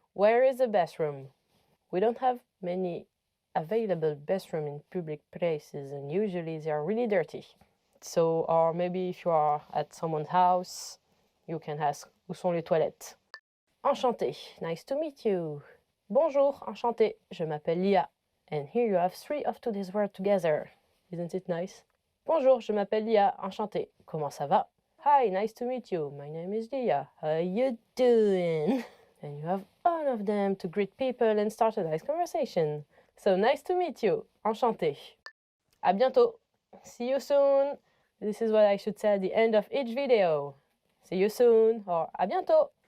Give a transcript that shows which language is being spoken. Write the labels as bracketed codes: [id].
[en] Where is the bathroom? We don't have many available bathrooms in public places, and usually they are really dirty. So, or maybe if you are at someone's house, you can ask, [fr] où sont les toilettes? [en] Enchanté, nice to meet you. [fr] Bonjour, enchanté, je m'appelle Lia. [en] And here you have 3 of today's words together. Isn't it nice? [fr] Bonjour, je m'appelle Lia, enchanté. Comment ça va? [en] Hi, nice to meet you. My name is Lia. How you doing? And you have all of them to greet people and start a nice conversation. So nice to meet you, enchanté. [fr] À bientôt. [en] See you soon. This is what I should say at the end of each video. See you soon or [fr] à bientôt.